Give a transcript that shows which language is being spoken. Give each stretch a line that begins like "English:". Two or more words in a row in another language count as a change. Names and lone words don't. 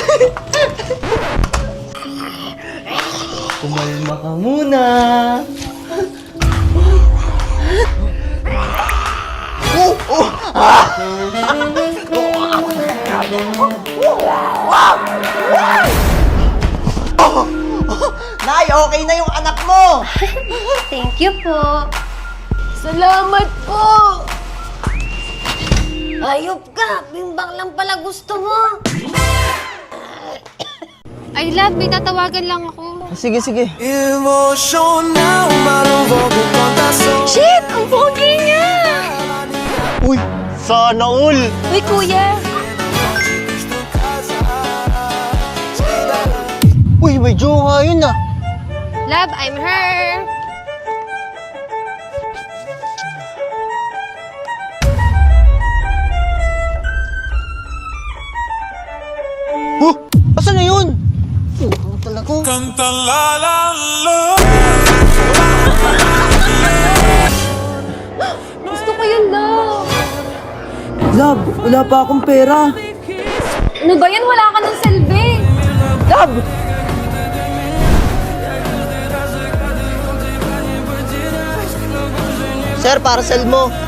Filipino: Kumalma ka muna! Oh! Oh! Ah! Oh! Nay, okay na yung anak mo!
English: Thank you
Filipino: po. Salamat po! Ayop ka! Bimbang lang pala gusto mo! Ay, love, may tatawagan lang ako. Sige, sige. Shit! Ang pogi niya! Uy! Sana all! Uy, kuya! Uy, may jowa yun ah!
English: Love, I'm her.
Filipino: Huh? Asan na yun? Oh, talaga.
Spanish: Canta la la la.
Filipino: Gusto ko yun, love. Love, wala pa akong pera. Ano ba yan? Wala ka ng selve. Love! Sir, parcel mo.